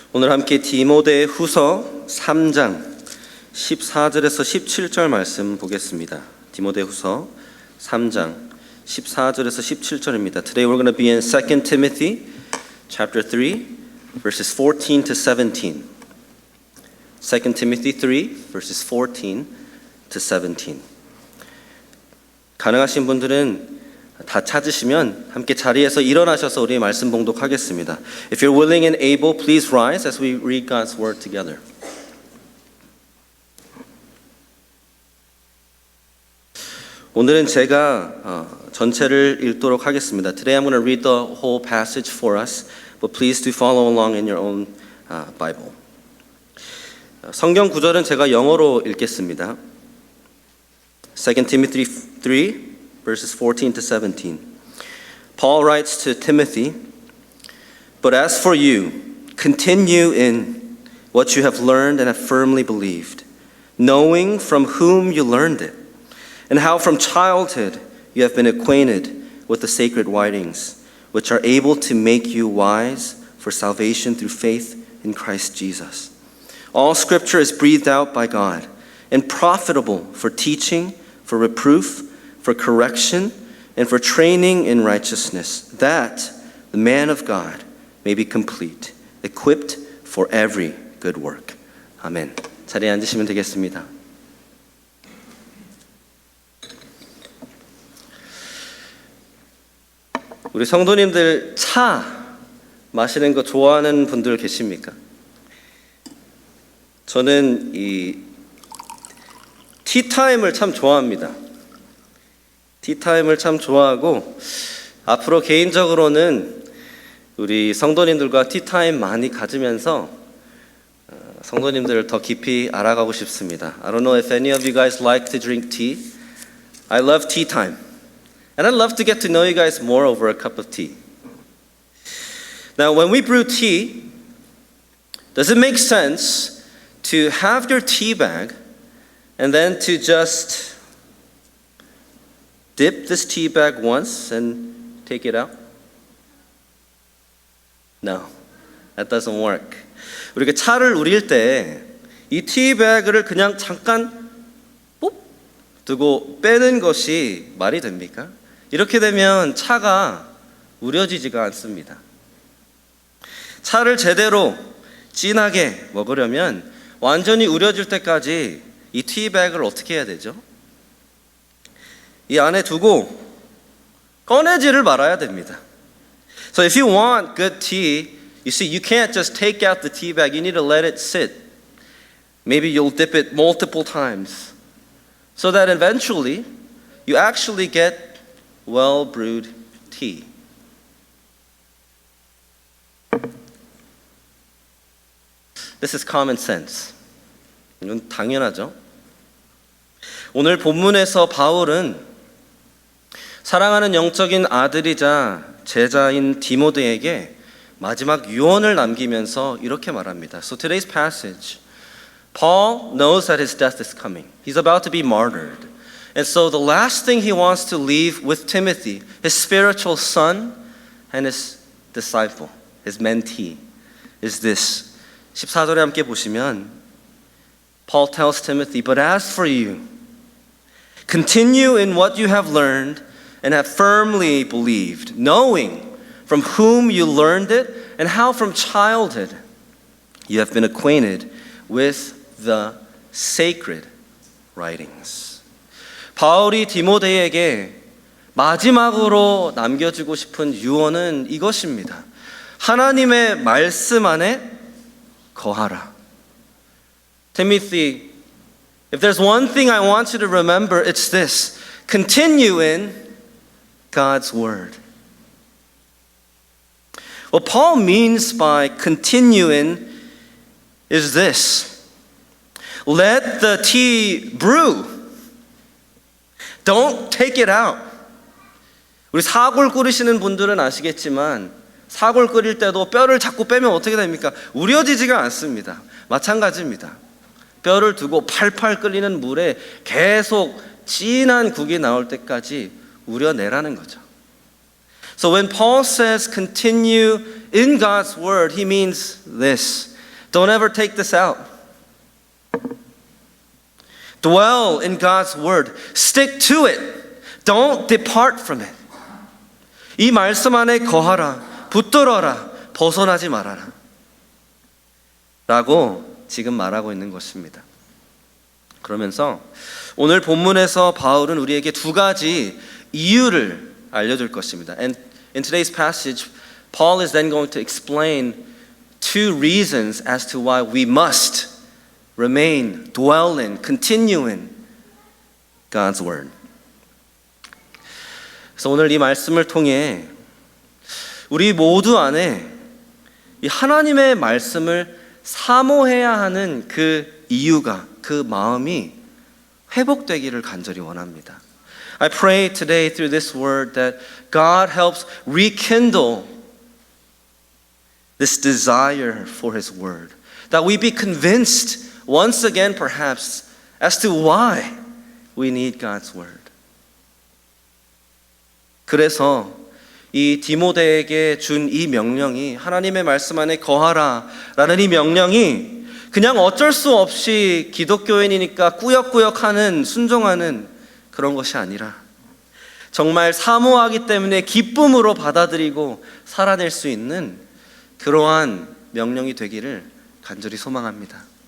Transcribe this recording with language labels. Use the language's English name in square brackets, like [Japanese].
[Korean] 오늘 함께 디모데 후서 3장 14절에서 17절 말씀 보겠습니다. 디모데 후서 3장 14절에서 17절입니다. [English] Today we're going to be in 2 Timothy chapter 3 verses 14 to 17. 2 Timothy 3 verses 14 to 17. [Korean] 가능하신 분들은 다 찾으시면 함께 자리에서 일어나셔서 우리 말씀 봉독하겠습니다. [English] If you're willing and able, please rise as we read God's word together. [Korean] 오늘은 제가 전체를 읽도록 하겠습니다. [English] Today I'm going to read the whole passage for us, but please do follow along in your own Bible. [Korean] 성경 구절은 제가 영어로 읽겠습니다. [English] 2 Timothy 3 verses 14 to 17. Paul writes to Timothy, "But as for you, continue in what you have learned and have firmly believed, knowing from whom you learned it, and how from childhood you have been acquainted with the sacred writings, which are able to make you wise for salvation through faith in Christ Jesus. All scripture is breathed out by God and profitable for teaching, for reproof, for correction, and for training in righteousness, that the man of God may be complete, equipped for every good work." [Korean] 아멘. 자리에 앉으시면 되겠습니다. 우리 성도님들 차 마시는 거 좋아하는 분들 계십니까? 저는 이 티타임을 참 좋아합니다. 티타임을 참 좋아하고 앞으로 개인적으로는 우리 성도님들과 티타임 많이 가지면서 성도님들을 더 깊이 알아가고 싶습니다. [English] I don't know if any of you guys like to drink tea. I love tea time. And I'd love to get to know you guys more over a cup of tea. Now, when we brew tea, does it make sense to have your tea bag and then to just dip this tea bag once and take it out? No, that doesn't work. [Korean] 우리가 차를 우릴 때 이 티백을 그냥 잠깐 뽁 두고 빼는 것이 말이 됩니까? 이렇게 되면 차가 우려지지가 않습니다. 차를 제대로 진하게 먹으려면 완전히 우려질 때까지 이 티백을 어떻게 해야 되죠? 이 안에 두고 꺼내지를 말아야 됩니다. [English] So if you want good tea, you see, you can't just take out the tea bag. You need to let it sit. Maybe you'll dip it multiple times so that eventually you actually get well-brewed tea. This is common sense. [Korean] 이건 당연하죠. 오늘 본문에서 바울은 사랑하는 영적인 아들이자 제자인 디모데에게 마지막 유언을 남기면서 이렇게 말합니다. [English] So today's passage, Paul knows that his death is coming. He's about to be martyred. And so the last thing he wants to leave with Timothy, his spiritual son and his disciple, his mentee, is this. [Korean] 14절에 함께 보시면 [English] Paul tells Timothy, "But as for you, continue in what you have learned and have firmly believed, knowing from whom you learned it and how from childhood you have been acquainted with the sacred writings." [Korean] 바울이 디모데에게 마지막으로 남겨주고 싶은 유언은 이것입니다. 하나님의 말씀 안에 거하라. [English] Timothy, if there's one thing I want you to remember, it's this: continue in God's word. What Paul means by continue in is this: let the tea brew. Don't take it out. [Korean] 우리 사골 끓이시는 분들은 아시겠지만 사골 끓일 때도 뼈를 자꾸 빼면 어떻게 됩니까? 우려지지가 않습니다. 마찬가지입니다. 뼈를 두고 팔팔 끓이는 물에 계속 진한 국이 나올 때까지 우려내라는 거죠. [English] So when Paul says continue in God's word, he means this. Don't ever take this out. Dwell in God's word. Stick to it. Don't depart from it. [Korean] 이 말씀 안에 거하라. 붙들어라. 벗어나지 말아라. 라고 지금 말하고 있는 것입니다. 그러면서 오늘 본문에서 바울은 우리에게 두 가지 이유를 알려줄 것입니다. [English] And in today's passage, Paul is then going to explain two reasons as to why we must remain, dwell in, continue in God's word. [Korean] 그래서 오늘 이 말씀을 통해 우리 모두 안에 이 하나님의 말씀을 사모해야 하는 그 이유가, 그 마음이 회복되기를 간절히 원합니다. [English] I pray today through this word that God helps rekindle this desire for His word. That we be convinced once again perhaps as to why we need God's word. [Korean] 그래서 이 디모데에게 준 이 명령이 하나님의 말씀 안에 거하라 라는 이 명령이 그냥 어쩔 수 없이 기독교인이니까 꾸역꾸역하는 순종하는 그런 것이 아니라 정말 사모하기 때문에 기쁨으로 받아들이고 살아낼 수 있는 그러한 명령이 되기를 간절히 소망합니다.